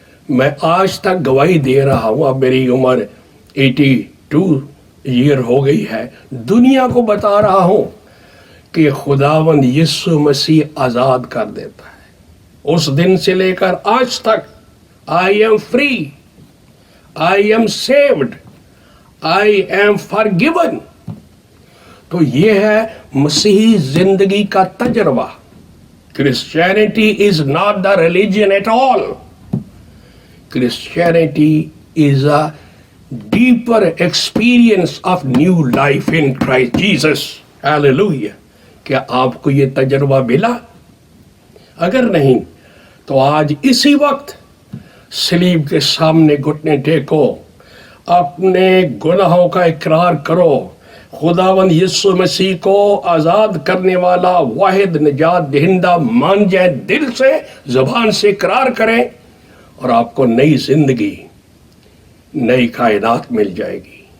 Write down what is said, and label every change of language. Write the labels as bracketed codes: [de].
[hi] मैं आज तक गवाही दे रहा हूँ, अब मेरी उम्र 82 ईयर हो गई है, दुनिया को बता रहा हूँ कि खुदावंद यीशु मसीह आज़ाद कर देता है। उस दिन से लेकर आज तक [en] I am free, I am saved, I am forgiven. [hi] तो ये है मसीही जिंदगी का तजर्बा। [en] Christianity is not the religion at all. Christianity is a deeper experience of new life in Christ Jesus. [hi] Hallelujah. क्या आपको ये तजर्बा मिला? अगर नहीं तो आज इसी वक्त सलीब के सामने घुटने टेको, अपने गुनाहों का इकरार करो, खुदावंद यीशु मसीह को आज़ाद करने वाला वाहिद निजात दहिंदा मान जाए, दिल से ज़बान से इकरार करें और आपको नई जिंदगी, नई कायनात मिल जाएगी।